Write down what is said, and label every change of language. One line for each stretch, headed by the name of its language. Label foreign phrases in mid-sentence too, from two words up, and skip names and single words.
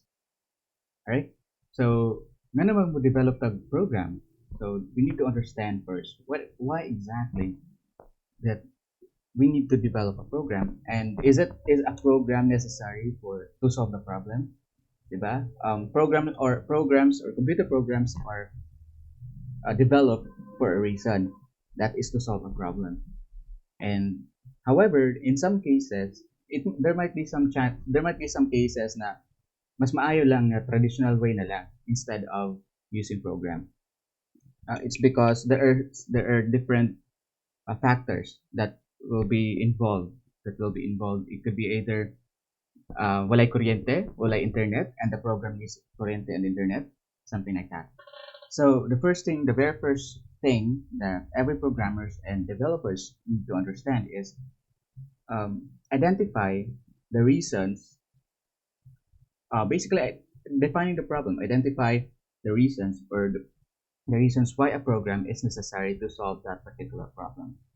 English: Alright, so when we develop a program, so we need to understand first why exactly that we need to develop a program, and is a program necessary to solve the problem, diba? Programs or computer programs are developed for a reason, that is to solve a problem. And however, in some cases, there might be some cases
Cebuano: na mas maayo lang na
English: traditional way
Cebuano: na lang
English: instead of using program. It's because there are different factors that will be involved. It could be either
Cebuano: walay kuryente, walay internet,
English: and the program needs kuryente and internet, something like that. So the very first thing that every programmers and developers need to understand is identify the reasons. Basically, defining the problem, identify the reasons why a program is necessary to solve that particular problem.